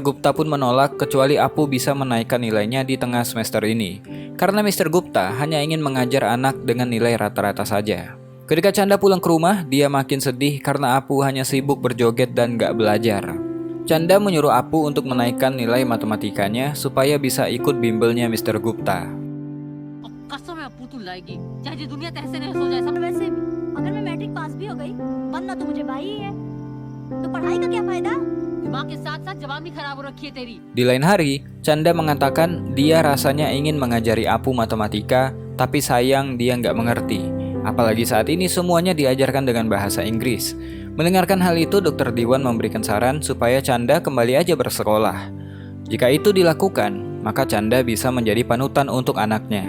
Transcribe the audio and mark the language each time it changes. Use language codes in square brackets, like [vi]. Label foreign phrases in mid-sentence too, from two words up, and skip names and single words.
[id] Gupta pun menolak kecuali Apu bisa menaikkan nilainya di tengah semester ini. Karena Mr. Gupta hanya ingin mengajar anak dengan nilai rata-rata saja. Ketika Chanda pulang ke rumah, dia makin sedih karena Apu hanya sibuk berjoget dan nggak belajar. Chanda menyuruh Apu untuk menaikkan nilai matematikanya supaya bisa ikut bimbelnya Mr. Gupta. [hi] कसम है अप्पू तू लाएगी चाहे दुनिया तहसे नहस हो जाए सब वैसे भी अगर मैं [en] matric pass [hi] भी हो गई बनना तो मुझे भाई ही है तो पढ़ाई का क्या फायदा दिमाग के साथ साथ जवाब भी खराब हो रखी है तेरी. [id] Di lain hari, Chanda mengatakan dia rasanya ingin mengajari Apu matematika, tapi sayang dia nggak mengerti. Apalagi saat ini semuanya diajarkan dengan bahasa Inggris. Mendengarkan hal itu, Dr. Diwan memberikan saran supaya Chanda kembali aja bersekolah. Jika itu dilakukan, maka Chanda bisa menjadi panutan untuk anaknya.